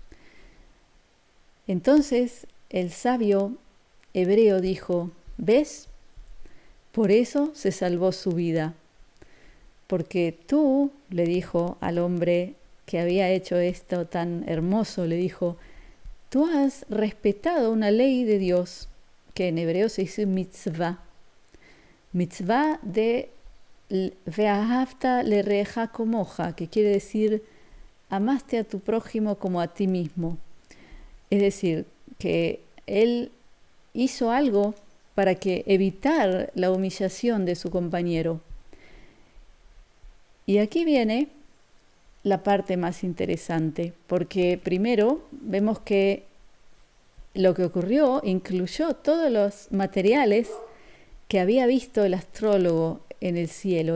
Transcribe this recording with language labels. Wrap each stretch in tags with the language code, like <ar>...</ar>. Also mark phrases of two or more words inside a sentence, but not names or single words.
<es>Entonces el sabio hebreo dijo: ¿ves? Por eso se salvó su vida. Porque tú, le dijo al hombre que había hecho esto tan hermoso, le dijo: tú has respetado una ley de Dios, que en hebreo se dice mitzvah.</es> <he>מצוה דה ואהבת לרעך כמוך,</he> <es>que quiere decir amaste a tu prójimo como a ti mismo. Es decir, que él hizo algo para evitar la humillación de su compañero. Y aquí viene la parte más interesante, porque primero vemos que lo que ocurrió incluyó todos los materiales que había visto el astrólogo en el cielo.</es>